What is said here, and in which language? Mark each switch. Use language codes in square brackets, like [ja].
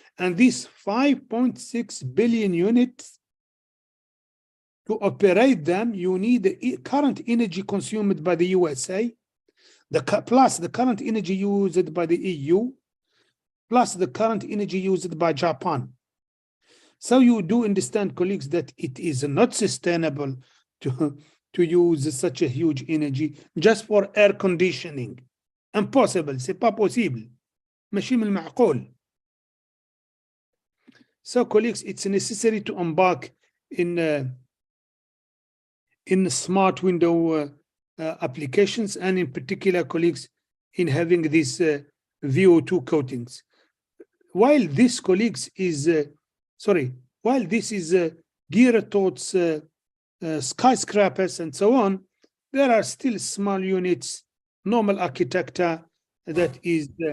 [en] And these 5.6 billion units, to operate them, you need the current energy consumed by the USA, plus the current energy used by the EU, plus the current energy used by Japan. So you do understand, colleagues, that it is not sustainable to use such a huge energy just for air conditioning. [fr] Impossible, c'est pas possible. [ar] ماشي من المعقول. [en] So, colleagues, it's necessary to embark in smart window applications, and in particular, colleagues, in having these VO2 coatings. While this, colleagues, is while this is geared towards skyscrapers and so on, there are still small units, normal architecture that is